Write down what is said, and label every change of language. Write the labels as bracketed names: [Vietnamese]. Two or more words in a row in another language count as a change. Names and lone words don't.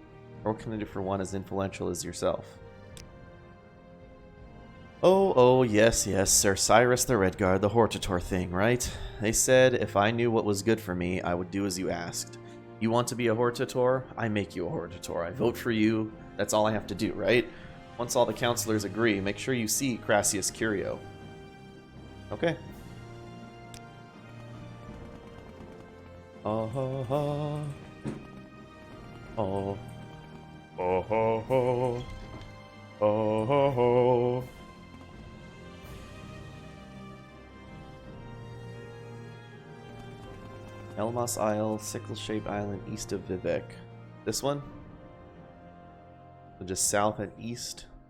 [English] Or what can I do for one as influential as yourself? Oh, yes, Sir Cyrus the Redguard, the Hortator thing, right? They said if I knew what was good for me, I would do as you asked. You want to be a Hortator? I make you a Hortator. I vote for you. That's all I have to do, right? Once all the counselors agree, make sure you see Crassius Curio. Okay. Oh ho ho. Oh. Oh ho ho. Oh ho ho. Elmas Isle, sickle-shaped island east of Vivec. This one? So just south and east.